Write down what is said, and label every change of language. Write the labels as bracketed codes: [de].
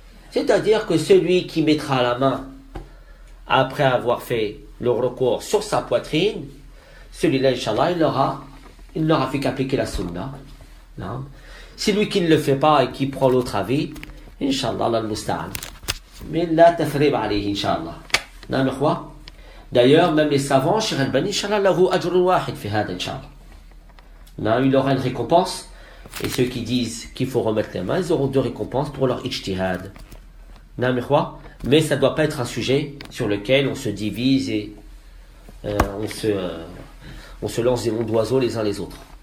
[fr] C'est-à-dire que celui qui mettra la main après avoir fait le recours sur sa poitrine, celui-là, Inch'Allah, il n'aura fait qu'appliquer la sunna. Non. Celui qui ne le fait pas et qui prend l'autre avis, Inch'Allah, al-Musta'an. [ar] من لا تثريب عليه إن شاء الله. نعم إخوة. [fr] D'ailleurs même les savants [ar] Cheikh Albani Inch'Allah له أجر واحد في هذا إن شاء الله. [fr] Non, il aura une récompense. Et ceux qui disent qu'il faut remettre les mains, ils auront 2 récompenses pour leur ijtihad. Non, mais ça ne doit pas être un sujet sur lequel on se divise et on se lance des noms d'oiseaux les uns les autres.